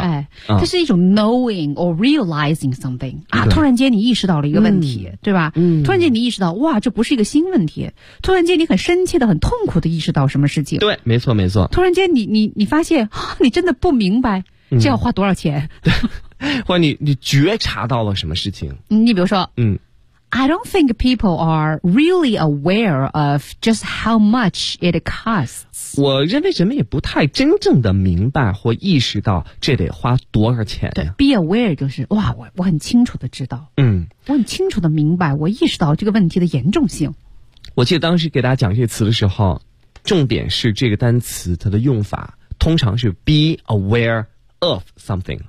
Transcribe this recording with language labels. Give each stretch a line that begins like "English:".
Chinese: 哎，它是一种
English: knowing or realizing something
Chinese: 啊，突然间你意识到了一个问题、对吧？突然间你意识到，哇，这不是一个新问题。突然间你很深切的、很痛苦的意识到什么事情。对，没错没错。突然间你发现，你真的不明白这要花多少钱。对，或者你觉察到了什么事情。你比如说，嗯，
English: I don't think people are really aware of just how much it costs.
Chinese: 我认为人们也不太真正的明白或意识到这得花多少钱、啊、对， be aware 就是哇，我很清楚的知道，嗯，我很清楚的明白，我意识到这个问题的严重性。我记得当时给大家讲这个词的时候，重点是这个单词它的用法通常是
English: be aware of something。